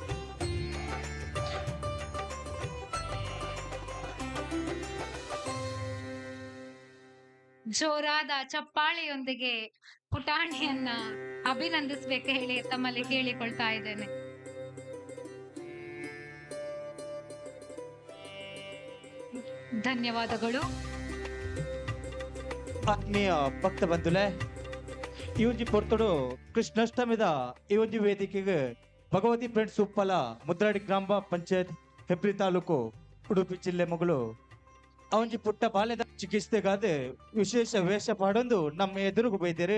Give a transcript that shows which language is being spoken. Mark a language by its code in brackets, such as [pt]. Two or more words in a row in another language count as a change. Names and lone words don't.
[kn] ಜೋರಾದ ಚಪ್ಪಾಳೆಯೊಂದಿಗೆ ಪುಟಾಣಿಯನ್ನ ಅಭಿನಂದಿಸಬೇಕು ಹೇಳಿ ತಮ್ಮಲ್ಲಿ ಕೇಳಿಕೊಳ್ತಾ ಇದ್ದೇನೆ. ಧನ್ಯವಾದಗಳು. [tcy] ಆತ್ಮೀಯ ಭಕ್ತ ಬಂಧುಲೆ, ಈ ಒಂಜಿ ಪೊರ್ತುಡು ಕೃಷ್ಣಾಷ್ಟಮಿದ ಈ ಒಂಜಿ ವೇದಿಕೆಗೆ ಭಗವತಿ ಫ್ರೆಂಡ್ಸ್ ಉಪ್ಪಲ ಮುದ್ರಾಡಿ ಗ್ರಾಮ ಪಂಚಾಯತ್ ಹೆಬ್ರಿ ತಾಲೂಕು ಉಡುಪಿ ಜಿಲ್ಲೆ ಮಗಳು ಅವೊಂಜಿ ಪುಟ್ಟ ಬಾಲ್ಯದ ಚಿಕಿತ್ಸೆಗಾದ ವಿಶೇಷ ವೇಷ ಪಾಡೊಂದು ನಮ್ಮ ಎದುರುಗು ಬೈದೇರು.